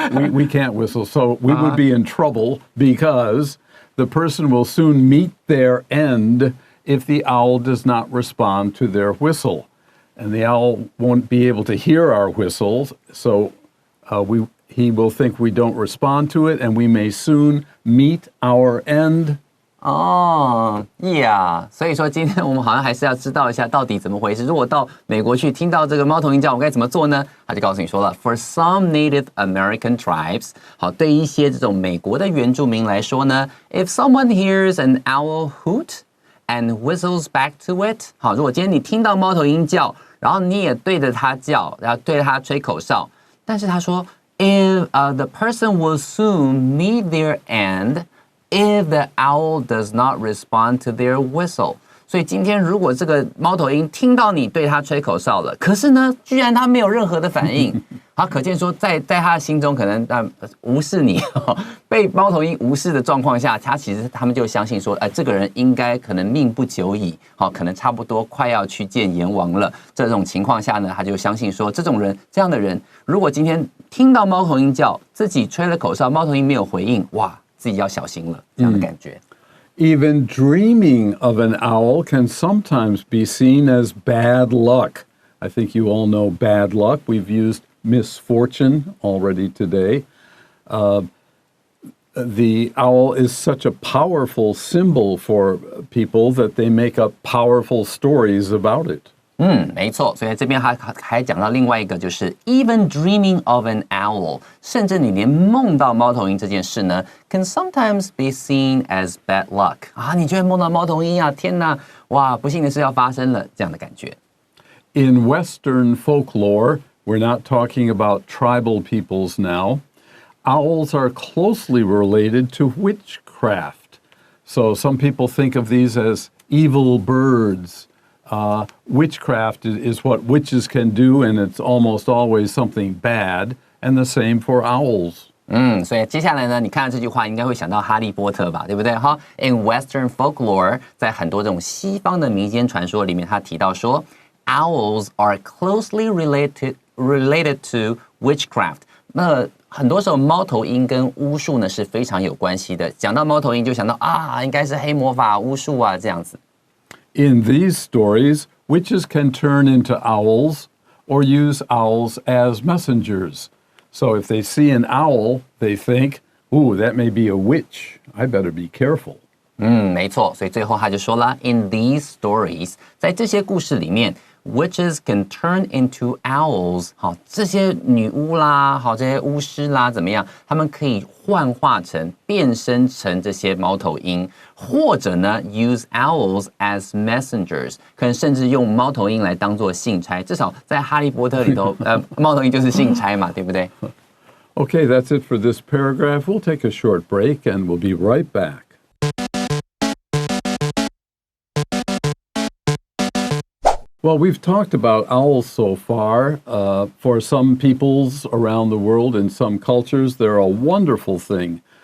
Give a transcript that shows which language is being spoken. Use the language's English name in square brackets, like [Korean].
[English] we can't whistle, so we would be in trouble because the person will soon meet their end if the owl does not respond to their whistle. And the owl won't be able to hear our whistles, so he will think we don't respond to it, and we may soon meet our end. [Chinese] 哦 ，Yeah， 所以说今天我们好像还是要知道一下到底怎么回事。如果到美国去听到这个猫头鹰叫，我该怎么做呢？他就告诉你说了 ， [English] For some Native American tribes， [Chinese] 好，对一些这种美国的原住民来说呢 ， [English] If someone hears an owl hoot and whistles back to it， [Chinese] 好，如果今天你听到猫头鹰叫，然后你也对着它叫，然后对着它吹口哨，但是他说 ， [English] If the person will soon meet their end。 If the owl does not respond to their whistle， [Chinese] 所以今天如果这个猫头鹰听到你对它吹口哨了，可是呢，居然它没有任何的反应，好，可见说在他的心中可能无视你，被猫头鹰无视的状况下，他们就相信说，这个人应该可能命不久矣，好，可能差不多快要去见阎王了。这种情况下呢，他就相信说，这样的人，如果今天听到猫头鹰叫，自己吹了口哨，猫头鹰没有回应，哇！自己要小心了，这样的感觉。 [English] Even dreaming of an owl can sometimes be seen as bad luck. I think you all know bad luck. We've used misfortune already today. The owl is such a powerful symbol for people that they make up powerful stories about it. [Chinese] 没错，所以这边还讲到另外一个，就是 [English] even dreaming of an owl， [Chinese] 甚至你连梦到猫头鹰这件事呢 ， [English] can sometimes be seen as bad luck [Chinese] 啊，你居然梦到猫头鹰啊，天哪，哇，不幸的事要发生了，这样的感觉。 [English] In Western folklore, we're not talking about tribal peoples now. Owls are closely related to witchcraft. So some people think of these as evil birds. Witchcraft is what witches can do, and it's almost always something bad, and the same for owls. [Chinese] 所以接下来呢，你看到这句话应该会想到哈利波特吧，对不对？哈 ， [English] In Western folklore， [Chinese] 在很多这种西方的民间传说里面，他提到说 ， [English] owls are closely related to witchcraft。 [Chinese] 那很多时候猫头鹰跟巫术呢是非常有关系的。讲到猫头鹰，就想到啊，应该是黑魔法、巫术啊这样子。 [English] In these stories, witches can turn into owls or use owls as messengers. So if they see an owl, they think, ooh, that may be a witch. I better be careful. [Chinese] 没错，所以最后他就说了 ， [English] In these stories， [Chinese] 在这些故事里面 ， [English] witches can turn into owls。 [Chinese] 好，这些女巫啦，好，这些巫师啦，怎么样？他们可以幻化成、变身成这些猫头鹰，或者呢 ， [English] use owls as messengers， [Chinese] 可能甚至用猫头鹰来当做信差。至少在哈利波特里头，猫头鹰就是信差嘛，对不对？ [English] Okay, that's it for this paragraph. We'll take a short break and we'll be right back. Well, we've talked about owls so far. For some peoples around the world, in some cultures, they're a wonderful thing.